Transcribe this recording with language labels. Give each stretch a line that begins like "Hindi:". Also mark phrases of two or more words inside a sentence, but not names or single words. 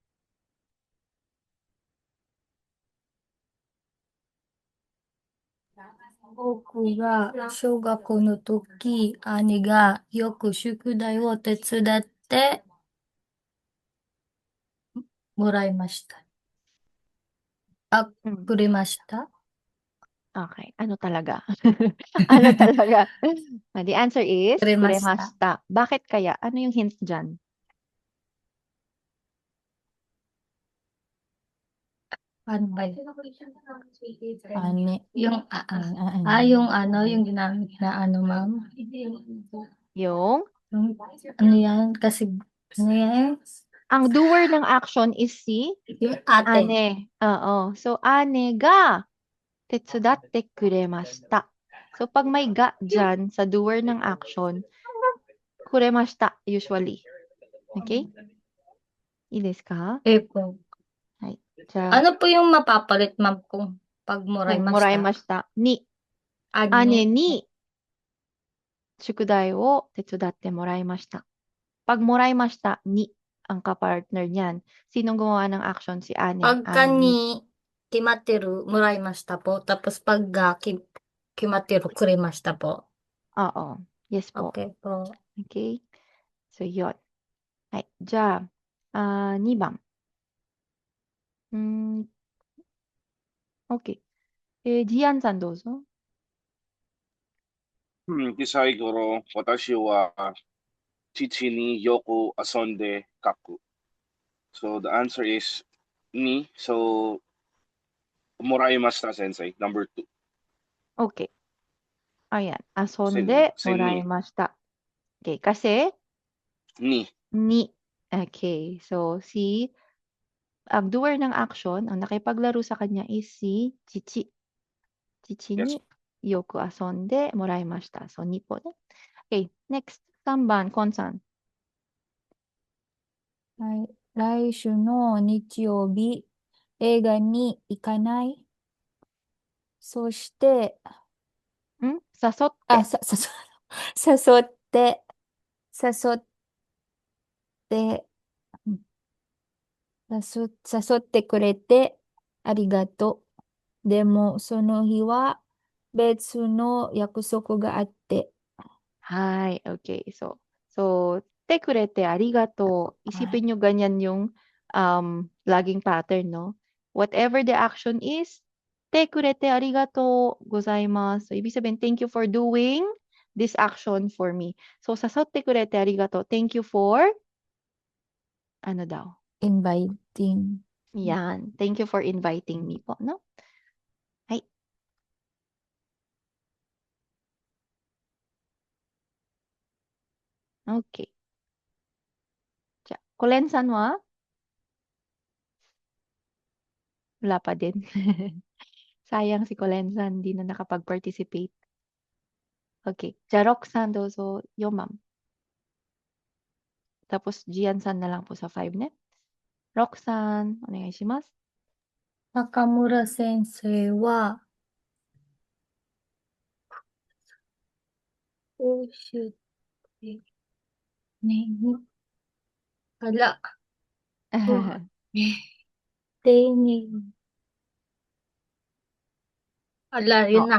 Japanese: 僕が小学校の時、兄がよく宿題を手伝ってもらいました。くれました。
Filipino: Okay. Ano talaga? Ano talaga?
English: The answer is Kuremashita. kuremashita.
Filipino: Bakit kaya? Ano yung hint dyan? Ano ba yun? Yung ginamit na ma'am. Yung? Ano yan? Kasi, ano yan? Ang doer ng action is si Yung ate. ane. Oo. So,
Japanese: 姉が手伝ってくれました.
Filipino: So, pag may ga dyan sa doer ng action, kuremashita usually.
Japanese: Okay? いいですか?
Filipino: Po.
Japanese: はい。じゃあ、
Filipino: Ano po yung mapapalit, ma'am, kung pag moraimashita? moraimashita.
Japanese: に。姉に宿題を手伝ってもらいました.
Filipino: Pag もらいました ni ang kapartner niyan. Sinong gumawa ng action? Si ane. Pagka Ane
Japanese: に決まってる、もらいました
Filipino: po. Tapos pag
Japanese: 決まってる、くれました
Filipino: po. Oo. Yes po. Okay po. Okay? So, yun.
Japanese: はい。じゃあ、2番。Okay. ジアンさんどうぞ。小さい頃、私は父によく遊んでかく.
English: So the answer is ni. So moraimashita, Sensei. Number 2.
Filipino: Okay. Ayan. Kasi Asonde ni. moraimashita. Okay. Kasi Ni. ni. Okay. So, si ang doer ng action, ang nakipaglaro sa kanya is si Chichi. Chichi Yes. ni
Japanese: よく遊んでもらいました.
Filipino: So, ni po. Ne?
English: Okay, next.
Japanese: 3 番、コンさん。はい。来週の日曜日、映画に行かない。そして、誘っあ、て。誘って、誘って、うん誘ってくれてありがとう。でも、その日は別の約束があって、
English: Hi, okay.
Japanese: So, てくれてありがとう.
Filipino: Isipin nyo ganyan yung laging pattern, no?
English: Whatever the action is,
Japanese: てくれてありがとうございます.
Filipino: So, ibig sabihin,
English: thank you for doing this action for me.
Filipino: So,
Japanese: 誘ってくれてありがとう.
English: Thank you for,
Filipino: ano daw?
English: inviting.
Filipino: Yan.
English: Thank you for inviting me po, no? Ay.
Filipino: Okay. Kolen-san wa? Wala pa din. Sayang si Kolen-san, hindi na nakapag-participate. Okay.
Japanese: Jarok-san, dozo 4番.
Filipino: Tapos, Gian-san na lang po sa 5 ne.
Japanese: Rock-san, お願いします。中村先生は、教えてね、あら、丁寧に。
Filipino: Ala, yun na.